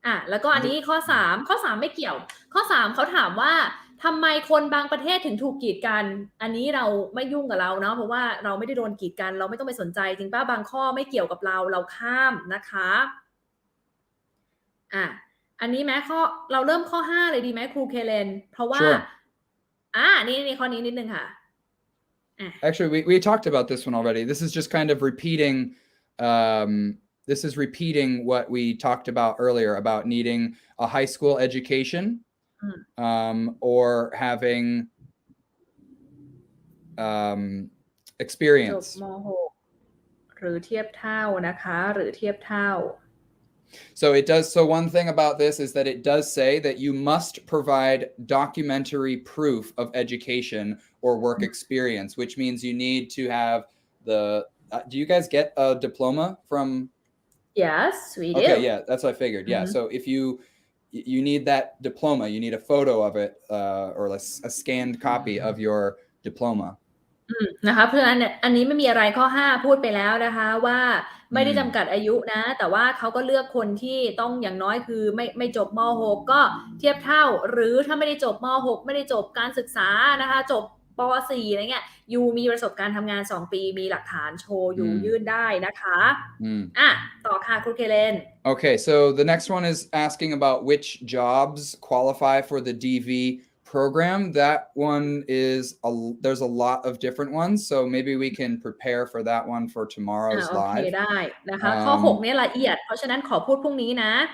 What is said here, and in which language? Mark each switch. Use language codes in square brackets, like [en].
[th] แล้วก็อันนี้ข้อ3ไม่เกี่ยวข้อ3เขาถามว่าทำไมคนบางประเทศถึงถูกกีดกันอันนี้เราไม่ยุ่งกับเราเนาะเพราะว่าเราไม่ได้โดนกีดกันเราไม่ต้องไปสนใจจริงป่ะบางข้อไม่เกี่ยวกับเราข้ามนะคะอันนี้แม้ข้อเราเริ่มข้อ5เลยดีไหมครูเคเลนเพราะว่านี่ข้อนี้นิดนึงค่ะ [en] Actually we talked about this one already. This is just kind of repeating This is repeating what we talked about earlier about needing a high school education or having experience. [th] จบม.6 หรือเทียบเท่านะคะหรือเทียบเท่า [en] So one thing about this is that it does say that you must provide documentary proof of education or work experience, which means you need to have do you guys get a diploma from Yes, we do. Okay, yeah, that's what I figured. Yeah, so if you need that diploma, you need a photo of it or a scanned copy of your diploma. [th] นะคะเพราะฉะนั้นอันนี้ไม่มีอะไรข้อ5พูดไปแล้วนะคะว่าไม่ได้จำกัดอายุนะแต่ว่าเขาก็เลือกคนที่ต้องอย่างน้อยคือไม่จบม.6 ก็เทียบเท่าหรือถ้าไม่ได้จบม.6 ไม่ได้จบการศึกษานะคะจบป.4 อะไรเงี้ยยูมีประสบการณ์ทำงาน2ปีมีหลักฐานโชว์อยู่ยื่นได้นะคะต่อค่ะครูเคเลน [en] Okay, so the next one is asking about which jobs qualify for the DV program. That one is there's a lot of different ones, so maybe we can prepare for that one for tomorrow's live. [th] โอเคได้นะคะข้อ6เนี่ยละเอียดเพราะฉะนั้นขอพูดพรุ่งนี้นะ